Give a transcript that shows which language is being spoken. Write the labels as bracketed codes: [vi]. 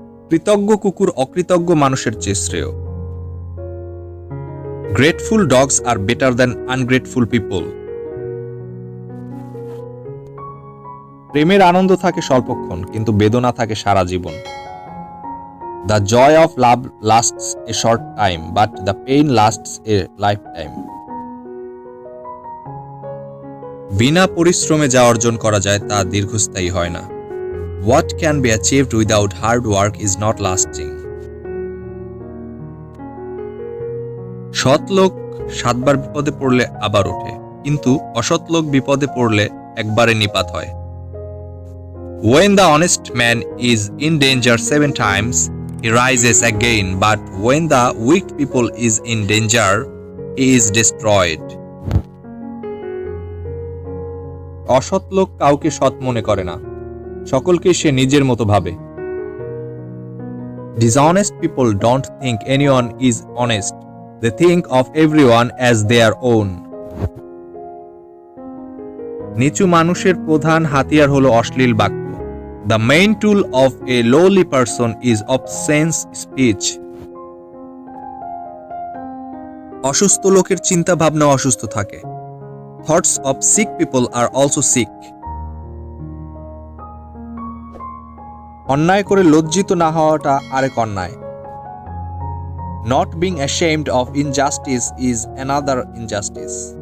[bn] কৃতজ্ঞ কুকুর অকৃতজ্ঞ মানুষের চেয়ে শ্রেয়। [en] Grateful dogs are better than ungrateful people. [bn] প্রেমের আনন্দ থাকে স্বল্পক্ষণ, কিন্তু বেদনা থাকে সারা জীবন। [en] The joy of love lasts a short time, but the pain lasts a lifetime. [bn] বিনা পরিশ্রমে যা অর্জন করা যায় তা দীর্ঘস্থায়ী হয় না। [en] What can be achieved without hard work is not lasting. [bn] সৎ লোক 7 বার বিপদে পড়লে আবার ওঠে, কিন্তু অসৎ লোক বিপদে পড়লে একবারে নিপাত হয়। [en] When the honest man is in danger 7 times, he rises again, but when the wicked people is in danger, he is destroyed. [bn] অসৎ লোক কাউকে সৎ মনে করে না, সকলকে সে নিজের মতো ভাবে। [en] Dishonest people don't think anyone is honest. They think of everyone as their own. [bn] নিচু মানুষের প্রধান হাতিয়ার হলো অশ্লীল বাক্য। [en] The main tool of a lowly person is obscene speech. [bn] অসুস্থ লোকের চিন্তা ভাবনা অসুস্থ থাকে। [en] Thoughts of sick people are also sick. [bn] অন্যায় করে লজ্জিত না হওয়াটা আরেক অন্যায়। [en] Not being ashamed of injustice is another injustice.